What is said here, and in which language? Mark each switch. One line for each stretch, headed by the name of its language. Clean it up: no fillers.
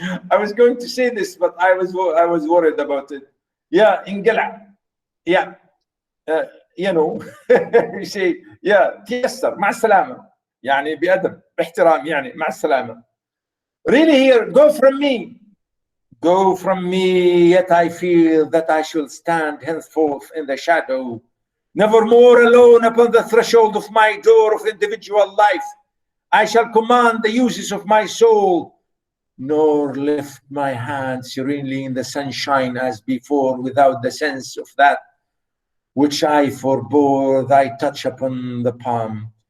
English: I was going to say this, but I was worried about it. Yeah,
Arabic: انقلع.
English: Yeah. You know, you say, yeah,
Arabic: تيسر مع السلامة. يعني بأدب باحترام يعني مع السلامة.
English: Really here, go from me. Go from me, yet I feel that I shall stand henceforth in the shadow, never more alone upon the threshold of my door of individual life. I shall command the uses of my soul, nor lift my hand serenely in the sunshine as before, without the sense of that which I forbore thy touch upon the palm.